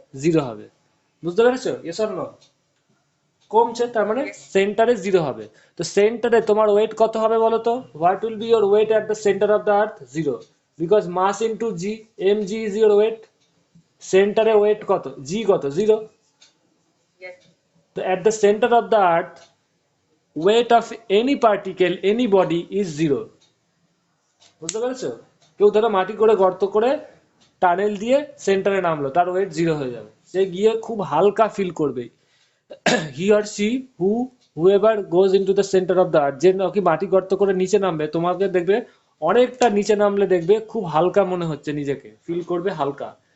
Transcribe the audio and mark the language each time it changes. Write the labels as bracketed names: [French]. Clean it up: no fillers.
[Bangla] Zero হবে। বুঝতে পেরেছো? [English] Yes or no? [Bangla] কমছে তার মানে সেন্টারে জিরো হবে। তো সেন্টারে তোমার ওয়েট কত হবে বলো তো? [English] What will be your weight at the centre of the earth? Zero. Because mass into g, m g is your weight. [Bangla] সেন্টারে ওয়েট কত? জি কত? জিরো। [English] Yes. তো at the center of the earth, weight of any particle, any body is zero. [Bangla] বুঝতে পেরেছো? কেউ ধরো মাটি করে গর্ত করে টানেল দিয়ে সেন্টারে নামলো, তার ওয়েট জিরো হয়ে যাবে, সে গিয়ে খুব হালকা ফিল করবে। [English] he or she whoever goes into the centre of the earth, [Bangla] যে নাকি মাটি গর্ত করে নিচে নামবে, তোমাকে দেখবে অনেকটা নিচে নামলে দেখবে খুব হালকা মনে হচ্ছে, নিজেকে ফিল করবে হালকা।